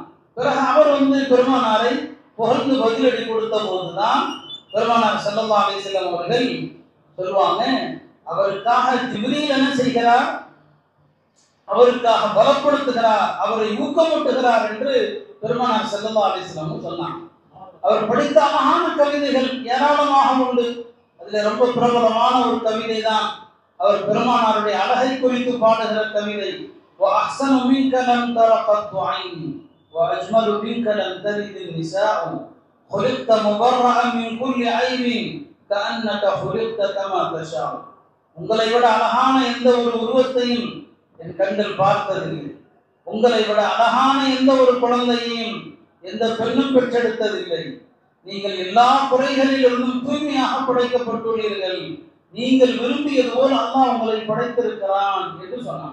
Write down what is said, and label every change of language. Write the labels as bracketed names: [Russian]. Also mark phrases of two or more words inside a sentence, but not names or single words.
[Tamil] பிறகு அவர் பெருமானாரை புகழ்ந்து பதிலடி கொடுத்த போதுதான் பெருமானார் [Arabic] صلى الله عليه وسلم [Tamil] அவர்கள் சொல்லுவாங்க, அவருக்காக ஜிப்ரீல் என்ன செய்கிறார், அவருக்காக பலப்படுத்துகிறார், அவரை ஊக்கமூட்டுகிறார் என்று பெருமானார் [Arabic] صلى الله عليه وسلم [Tamil] சொன்னாங்க. அவர் படித்த அழகான கவிதைகள் ஏராளமாக உண்டு. அதுல ரொம்ப பிரபலமான ஒரு கவிதை தான் அவர் பெருமானாருடைய அழகை குறித்து பாடுகிற கவிதை. [Arabic] وَأَحْسَنُ مِنْكَ لَمْ تَرَ قَطُّ عَيْنِي وَأَجْمَلُ مِنْكَ لَمْ تَلِدِ النِّسَاءُ خُلِقْتَ مُبَرَّأً مِنْ كُلِّ عَيْبٍ كَأَنَّكَ خُلِقْتَ كَمَا تَشَاءُ. [Tamil] உங்களை விட அழகான எந்த ஒரு உருவத்தையும் என் கண்கள் பார்த்ததில்லை. உங்களை விட அழகான எந்த ஒரு குழந்தையையும் எந்த பெண்ணும் பெற்றெடுத்ததில்லை. நீங்கள் எல்லா குறைகளிலிருந்தும் தூய்மையாக படைக்கப்பட்டுள்ளீர்கள். நீங்கள் விரும்பியது போல் அல்லாஹ் உங்களை படைத்திருக்கிறான் என்று சொன்னான்.